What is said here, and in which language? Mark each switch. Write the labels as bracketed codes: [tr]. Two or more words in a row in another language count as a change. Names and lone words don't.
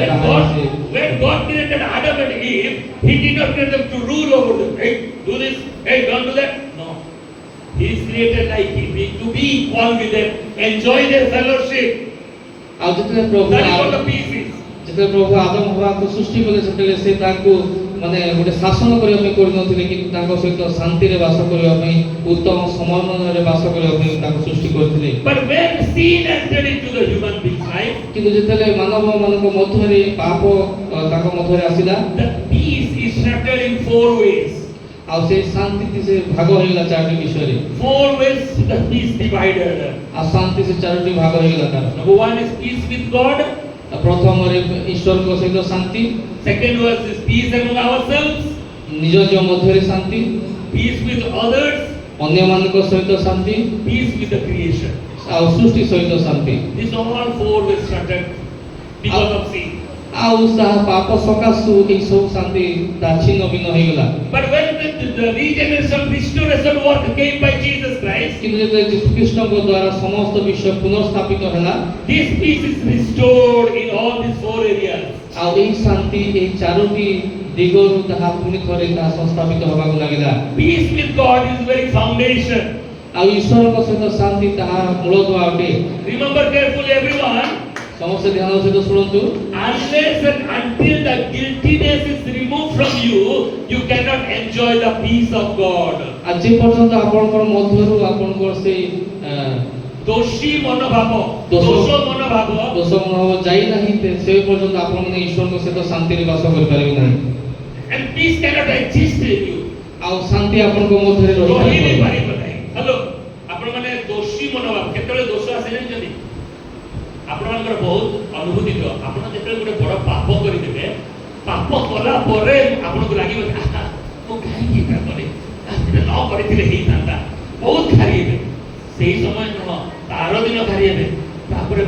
[en] when God created Adam and Eve he did not create them to rule over them hey do this hey don't do that no he is created like he to be equal with them enjoy their fellowship [or] ଆଉ ଯେତେବେଳେ ପ୍ରଭୁ [en] that is what the peace is [or] ଯେତେବେଳେ ପ୍ରଭୁ ଆଦମ ହୱାକୁ ସୃଷ୍ଟି କଲେ ସେତେବେଳେ ସେ ତାଙ୍କୁ ମାନେ ଗୋଟେ ଶାସନ କରିବା ପାଇଁ କରିନଥିଲେ କିନ୍ତୁ ତାଙ୍କ ସହିତ ଶାନ୍ତିରେ ବାସ କରିବା ପାଇଁ ଉତ୍ତମ ସମନ୍ୱୟରେ ବାସ କରିବା ପାଇଁ ତାଙ୍କୁ ସୃଷ୍ଟି କରିଥିଲେ [en] but when sin entered into the human being's life [or] କିନ୍ତୁ ଯେତେବେଳେ ମାନବ ମାନଙ୍କ ମଧ୍ୟରେ ପାପ ତାଙ୍କ ମଧ୍ୟରେ ଆସିଲା [en] the peace is shattered in 4 ways [or] ଆଉ ସେ ଶାନ୍ତି ସେ ଭାଗ ହେଇଗଲା ଚାରୋଟି ବିଷୟରେ [en] 4 ways the peace divided [or] ଆଉ ଶାନ୍ତି ସେ ଚାରୋଟି ଭାଗ ହେଇଗଲା ତାର [en] number 1 is peace with God [or] ପ୍ରଥମରେ ଈଶ୍ୱରଙ୍କ ସହିତ ଶାନ୍ତି [en] second was is peace among ourselves [or] ନିଜ ନିଜ ମଧ୍ୟରେ ଶାନ୍ତି [en] peace with others [or] ଅନ୍ୟମାନଙ୍କ ସହିତ ଶାନ୍ତି [en] peace with the creation [or] ଆଉ ସୃଷ୍ଟି ସହିତ ଶାନ୍ତି [en] these all 4 ways shattered because of sin [or] ଆଉ ତାହା ପାପ ସକାଶୁ ଏହି ସବୁ ଶାନ୍ତି ତା ଛିନ୍ନ ଭିନ୍ନ ହେଇଗଲା [en] but when the regeneration restoration work came by Jesus Christ [or] କିନ୍ତୁ ଯେତେବେଳେ ଯୀଶୁ ଖ୍ରୀଷ୍ଟଙ୍କ ଦ୍ୱାରା ସମସ୍ତ ବିଷୟ ପୁନଃସ୍ଥାପିତ ହେଲା [en] this peace is restored in all these 4 areas [or] ଆଉ ଏହି ଶାନ୍ତି ଏହି ଚାରୋଟି ଦିଗରୁ ତାହା ପୁଣି ଥରେ ତାହା ସଂସ୍ଥାପିତ ହେବାକୁ ଲାଗିଲା [en] peace with God is very foundation [or] ଆଉ ଈଶ୍ୱରଙ୍କ ସହିତ ଶାନ୍ତି ତାହା ମୂଳଦୁଆ ଅଟେ [en] remember carefully everyone [or] ସମସ୍ତେ ଧ୍ୟାନ ସହିତ ଶୁଣନ୍ତୁ [en] unless and until the guiltiness is removed from you you cannot enjoy the peace of God [or] ଆଜି ପର୍ଯ୍ୟନ୍ତ ଆପଣଙ୍କର ମଧ୍ୟରୁ ଆପଣଙ୍କର ସେଇ ଦୋଷୀ ମନୋଭାବ ଦୋଷ ମନୋଭାବ ଯାଇ ନାହିଁ ସେ ପର୍ଯ୍ୟନ୍ତ ଆପଣମାନେ ଈଶ୍ୱରଙ୍କ ସହିତ ଶାନ୍ତିରେ ବାସ କରିପାରିବେ ନାହିଁ [en] and peace cannot exist in you [or] ଆଉ ଶାନ୍ତି ଆପଣଙ୍କ ମଧ୍ୟରେ ରହିପାରିବ ନାହିଁ ହ୍ୟାଲୋ ଆପଣମାନେ ଦୋଷୀ ମନୋଭାବ କେତେବେଳେ ଦୋଷ ଆସେ ଜାଣିଛନ୍ତି ଆପଣଙ୍କର ବହୁତ ଅନୁଭୂତି ଥିବ ଆପଣ ଯେତେବେଳେ ଗୋଟେ ବଡ଼ ପାପ କରିଦେବେ ପାପ କଲା ପରେ ଆପଣଙ୍କୁ ଲାଗିବ ମୁଁ କାହିଁକି ଏଇଟା କଲି ନ କରିଥିଲେ ହେଇଥାନ୍ତା ବହୁତ ଘାରି ହେବେ ସେଇ ସମୟ ନୁହଁ ତାର ଦିନ ଘାରି ହେବେ ତାପରେ